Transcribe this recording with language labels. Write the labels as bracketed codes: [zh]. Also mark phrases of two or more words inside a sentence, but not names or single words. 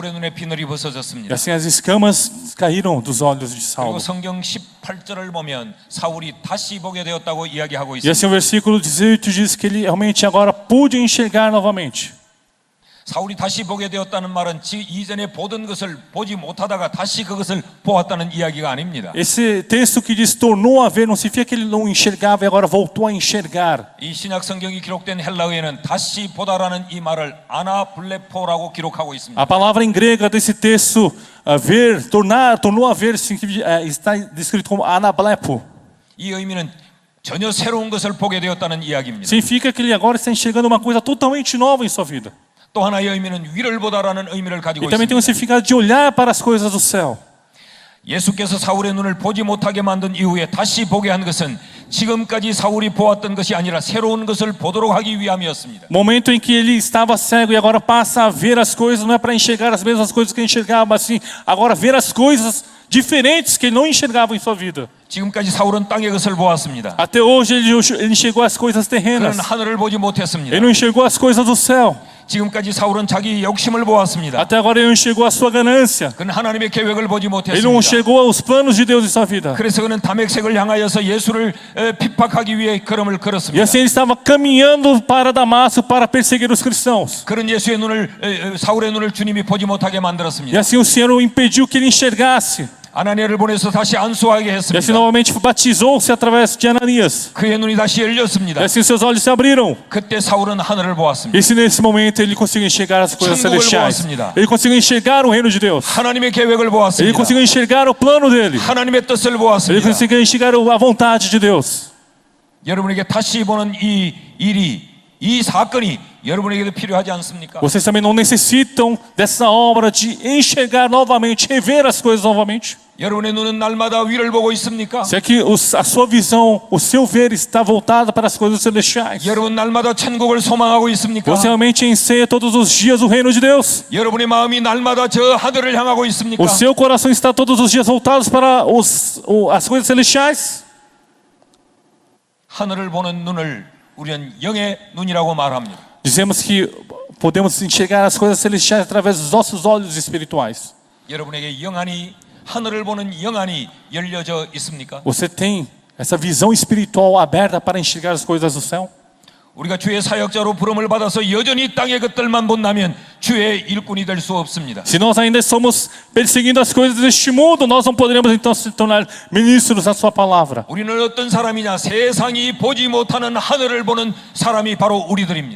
[ko] 사울의 눈에 비늘이 [pt] E [ko] 벗어졌습니다. [pt] assim as escamas caíram dos olhos de [ko] 그리고 [pt] Saulo. [ko] 성경 18절을 보면 사울이 다시 보게 되었다고 이야기하고 [pt] E [ko] 있습니다. [pt] assim o versículo 18 diz que ele realmente agora pôde enxergar novamente. [ko] 사울이 다시 보게 되었다는 말은 이전에 보던 것을 보지 못하다가 다시 그것을 보았다는 이야기가 아닙니다. [pt] Esse texto que diz tornou a ver não significa que ele não enxergava e agora voltou a enxergar. [ko] 이 신약 성경이 기록된 헬라어에는 다시 보다라는 이 말을 아나블레포라고 기록하고 있습니다. [pt] A palavra em grega desse texto, ver, tornou a ver, está descrito como anablepo. [ko] 이 의미는 전혀 새로운 것을 보게 되었다는 이야기입니다. [pt] Significa que ele agora está enxergando uma coisa totalmente nova em sua vida. [ko] 또 하나의 의미는 위를 보다라는 의미를 가지고 [pt] E também tem um [ko] 있습니다. [pt] significado de olhar para as coisas do céu. [ko] 예수께서 사울의 눈을 보지 못하게 만든 이후에 다시 보게 한 것은 지금까지 사울이 보았던 것이 아니라 새로운 것을 보도록 하기 위함이었습니다. [pt] Momento em que ele estava cego e agora passa a ver as coisas, não é para enxergar as mesmas coisas que ele enxergava, mas sim agora ver as coisas diferentes que ele não enxergava em sua vida. [ko] 지금까지 사울은 땅의 것을 보았습니다. [pt] Até hoje ele enxergou as coisas terrenas. [ko] 그는 하늘을 보지 못했습니다. [pt] Ele não enxergou as coisas do céu. [ko] 지금까지 사울은 자기 욕심을 보았습니다. [pt] Até agora ele não enxergou a sua ganância. [ko] 그는 하나님의 계획을 보지 [pt] Ele não [ko] 못했습니다. [pt] enxergou os planos de Deus em sua vida. [ko] 그래서 그는 다메섹을 향하여서 예수를 핍박하기 위해 걸음을 [pt] E [ko] 걸었습니다. [pt] assim ele estava caminhando para Damasco para perseguir os cristãos. [ko] 그런 예수의 눈을 사울의 눈을 주님이 보지 못하게 [pt] E [ko] 만들었습니다. [pt] assim o Senhor o impediu que ele enxergasse. [ko] 아나니아를 보내서 다시 안수하게 [pt] E assim [ko] 했습니다. [pt] novamente batizou-se através de Ananias. [ko] 그의 눈이 다시 열렸습니다. [pt] E assim seus olhos se abriram. [ko] 그때 사울은 하늘을 보았습니다. [pt] E se nesse momento ele conseguiu enxergar as coisas [ko] 천국을 [pt] celestiais. [ko] 보았습니다. [pt] Ele conseguiu enxergar o reino de Deus. [ko] 하나님의 계획을 [pt] Ele [ko] 보았습니다. [pt] conseguiu enxergar o plano dele. [ko] 하나님의 뜻을 [pt] Ele [ko] 보았습니다. [pt] conseguiu enxergar a vontade de Deus. [ko] 여러분에게 다시 보는 이 일이, 이 사건이 여러분에게도 필요하지 않습니까? [pt] Vocês também não necessitam dessa obra de enxergar novamente, rever as coisas novamente? [ko] 여러분의 눈은 날마다 위를 보고 있습니까? [pt] Se é que a sua visão, o seu ver está voltado para as coisas celestiais. [ko] 여러분 날마다 천국을 소망하고 있습니까? [pt] Você realmente anseia todos os dias o reino de Deus? [ko] 여러분의 마음이 날마다 저 하늘을 향하고 있습니까? [pt] O seu coração está todos os dias voltados para as coisas celestiais? [ko] 하늘을 보는 눈을 우리는 영의 눈이라고 말합니다. [pt] Dizemos que podemos enxergar as coisas celestiais através dos nossos olhos espirituais. [ko] 여러분에게 영안이 하늘을 보는 영안이 열려져 있습니까? [pt] Você tem essa visão espiritual aberta para enxergar as coisas do céu? [ko] 우리가 주의 사역자로 부름을 받아서 여전히 땅의 것들만 본다면 주의 일꾼이 될 수 없습니다. [pt] Se nós ainda estamos perseguindo as coisas deste mundo, nós não poderemos então se tornar ministros da sua palavra. [ko] 우리는 어떤 사람이냐? 세상이 보지 못하는 하늘을 보는 사람이 바로 우리들입니다.